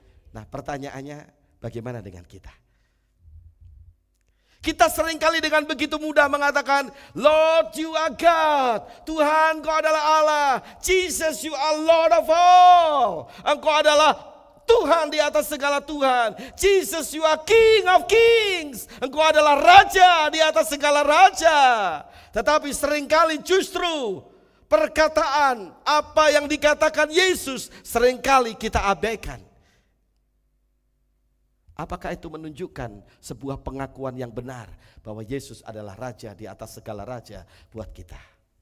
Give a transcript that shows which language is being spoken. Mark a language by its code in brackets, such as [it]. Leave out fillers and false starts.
[id] Nah, pertanyaannya bagaimana dengan kita? Kita seringkali dengan begitu mudah mengatakan, [en] Lord you are God, [id] Tuhan Engkau adalah Allah, [en] Jesus you are Lord of all, [id] Engkau adalah Tuhan di atas segala Tuhan. [en] Jesus you are King of Kings. [id] Engkau adalah Raja di atas segala Raja. Tetapi seringkali justru perkataan apa yang dikatakan Yesus seringkali kita abaikan. Apakah itu menunjukkan sebuah pengakuan yang benar bahwa Yesus adalah Raja di atas segala Raja buat kita?